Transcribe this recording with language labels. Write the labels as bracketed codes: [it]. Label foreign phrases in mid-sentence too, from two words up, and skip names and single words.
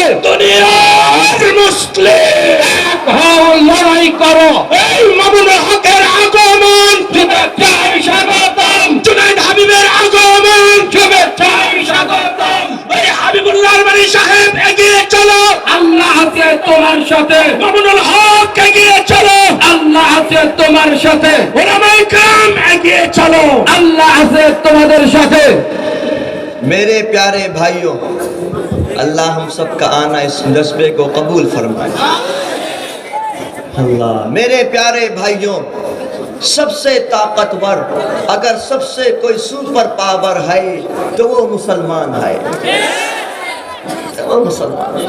[bn] দুনিয়ার মুসলিম এক হও, লড়াই করো, এই মামুনুল হকের আগমন শুভেচ্ছায় স্বাগতম, জুনায়েদ হাবিবের আগমন শুভেচ্ছায় স্বাগতম। এই হাবিবুল্লাহর বাড়ি সাহেব এগিয়ে চলো, আল্লাহ আছে তোমার সাথে, মামুনুল হক এগিয়ে চলো, আল্লাহ আছে তোমার সাথে, ওলামায়ে کرام এগিয়ে চলো, আল্লাহ আছে তোমাদের সাথে। [ur] میرے پیارے بھائیوں، اللہ ہم سب کا آنا اس جذبے کو قبول فرمائے۔ اللہ، میرے پیارے بھائیوں، سب سے طاقتور، اگر سب سے کوئی [en] super power [ur] ہے تو وہ مسلمان ہے، وہ مسلمان ہے۔